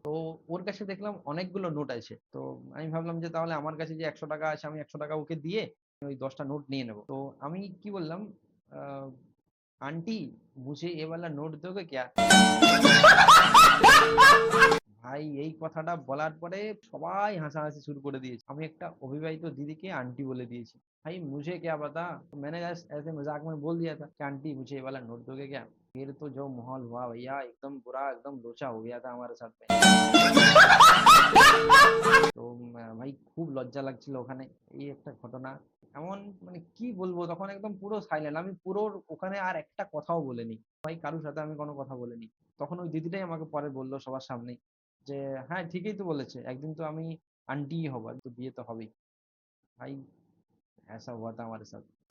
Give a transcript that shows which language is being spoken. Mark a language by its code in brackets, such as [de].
[bn] তো ওর কাছে দেখলাম অনেকগুলো নোট আছে। তো আমি ভাবলাম যে তাহলে আমার কাছে যে 100 টাকা আছে, আমি 100 টাকা ওকে দিয়ে ওই 10টা নোট নিয়ে নেবো। তো আমি কি বললাম, আহ, আন্টি, [hi] মুঝে এ वाला নোট दोगे क्या? [bn] ভাই, এই কথাটা বলার পরে সবাই হাসাহাসি শুরু করে দিয়েছে। আমি একটা অবিবাহিত দিদিকে আंटी বলে দিয়েছি। [hi] भाई मुझे क्या पता, तो मैंने ऐसे मजाक में बोल दिया था कि आंटी मुझे ये वाला नोट दोगे क्या। फिर तो जो माहौल हुआ भैया, एकदम बुरा, एकदम लोचा हो गया था हमारे साथ में। [bn] তো ভাই খুব লজ্জা লাগছিল ওখানে। এই একটা ঘটনা। এমন মানে কি বলবো, তখন একদম পুরো সাইলেন্ট আমি পুরো। ওখানে আর একটা কথাও বলিনি ভাই, কারোর সাথে আমি কোনো কথা বলিনি। তখন ওই দিদিটাই আমাকে পরে বললো সবার সামনে যে হ্যাঁ, ঠিকই তো বলেছে, একদিন তো আমি আন্টি হব, তো বিয়ে তো হবেই। ভাই, [hi] ऐसा हुआ था हमारे साथ।